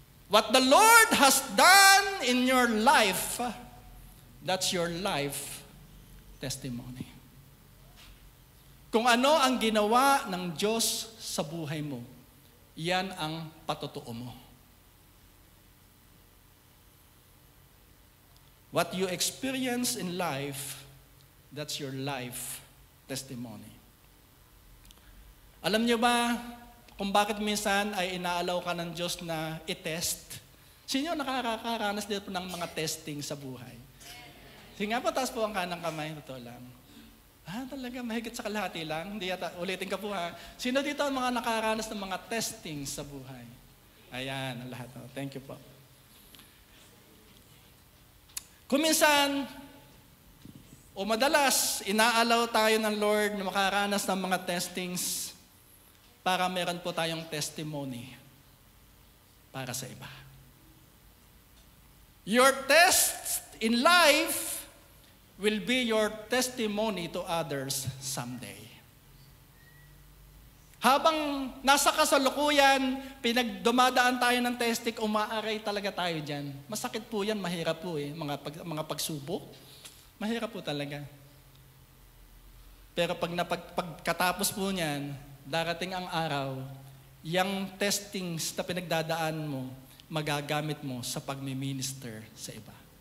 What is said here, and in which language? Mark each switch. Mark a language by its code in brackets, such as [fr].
[en] What the Lord has done in your life, that's your life testimony. [tl] Kung ano ang ginawa ng Diyos sa buhay mo, yan ang patotoo mo. [en] What you experience in life, that's your life testimony. [tl] Alam niyo ba kung bakit minsan ay inaalaw ka ng Diyos na i-test? Sino nakakaranas dito ng mga testing sa buhay? Sige nga po, taas po ang kanang kamay. Totoo lang. Talaga, mahigit sa kalahati lang. Hindi yata, ulitin ka po ha. Sino dito ang mga nakaranas ng mga testing sa buhay? Ayan, ang lahat. [en] Thank you [tl] po. Kung minsan, o madalas, inaalaw tayo ng Lord na makaranas ng mga testings para meron po tayong testimony para sa iba. [en] Your test in life will be your testimony to others someday. [tl] Habang nasa kasalukuyan, pinagdumadaan tayo ng testing, umaaray talaga tayo dyan. Masakit po yan, mahirap po eh. Mga pagsubok, mahirap po talaga. Pero pagkatapos po niyan, darating ang araw, yung testings na pinagdadaan mo, magagamit mo sa pagmi-minister sa iba.